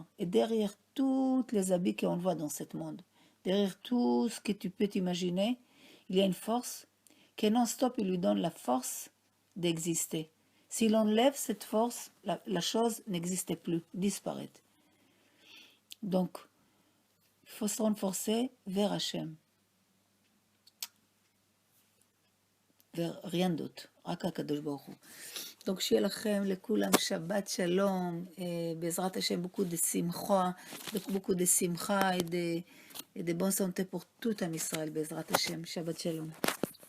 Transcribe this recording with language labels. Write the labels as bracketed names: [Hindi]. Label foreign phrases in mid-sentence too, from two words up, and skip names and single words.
[French] Et derrière toutes les habits qu'on voit dans ce monde, derrière tout ce que tu peux t'imaginer, il y a une force qui non-stop, il lui donne la force d'exister. S'il enlève cette force, la chose n'existe plus, disparaît. Donc, il faut se renforcer vers Hachem. Vers rien d'autre. [Hebrew] רק הקדוש ברוך הוא. Donc, שיהיה לכם, לכולם, שבת שלום, בעזרת השם, [French] beaucoup de simcha, et de bonne santé pour tout [Hebrew] עם ישראל, בעזרת השם, שבת שלום.